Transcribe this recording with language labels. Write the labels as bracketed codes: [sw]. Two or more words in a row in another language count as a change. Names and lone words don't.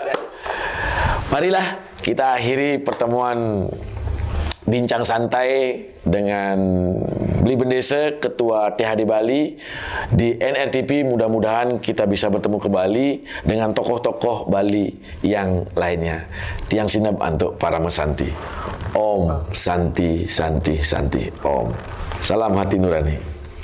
[id] Marilah kita akhiri pertemuan bincang santai dengan Beli Bendesa, Ketua THD Bali di NRTP. Mudah-mudahan kita bisa bertemu kembali dengan tokoh-tokoh Bali yang lainnya. [ban] Tiang sinap [id] untuk para mesanti. [sa] Om Santi Santi Santi Om. [id] Salam hati nurani.